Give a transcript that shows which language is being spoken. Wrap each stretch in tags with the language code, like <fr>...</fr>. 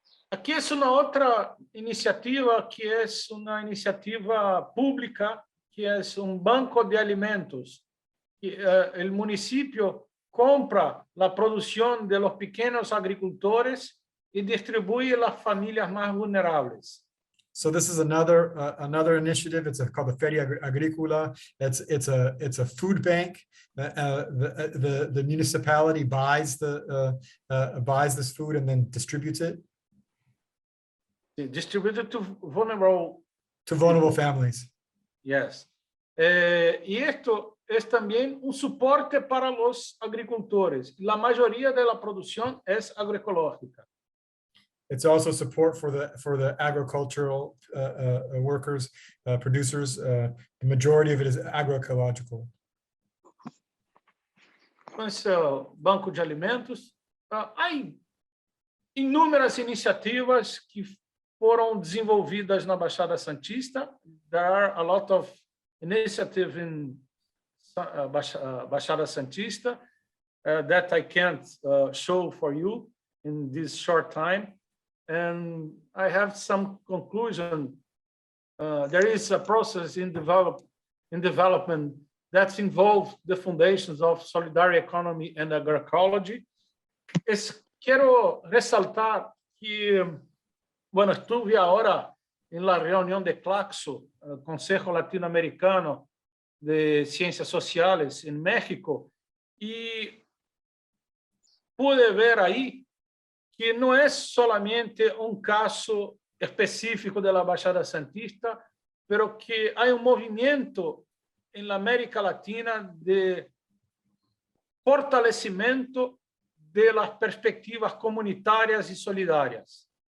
<es>Aquí es una otra iniciativa que es una iniciativa pública, que es un banco de alimentos. El municipio compra la producción de los pequeños agricultores y distribuye a las familias más vulnerables.</es> <en>So this is another initiative. It's called the Feria Agrícola. It's a food bank. The municipality buys this food and then distributes it. Distributed to vulnerable families. Yes.</en> <es>Y esto es también un soporte para los agricultores. La mayoría de la producción es agroecológica.</es> <en>It's also support for the agricultural workers, producers. The majority of it is agroecological.</en> <pt>Com esse banco de alimentos, há inúmeras iniciativas que foram desenvolvidas na Baixada Santista.</pt> <en>There are a lot of initiatives in Baixada Santista that I can't show for you in this short time. And I have some conclusion. There is a process in development that's involved the foundations of Solidarity Economy and Agroecology.</en> <es>Quiero resaltar que, bueno, estuve ahora en la reunión de CLACSO, el Consejo Latinoamericano de Ciencias Sociales en México, y pude ver ahí que no es solamente un caso específico de la Baixada Santista, pero que hay un movimiento en la América Latina de fortalecimiento de las perspectivas comunitarias y solidarias.</es>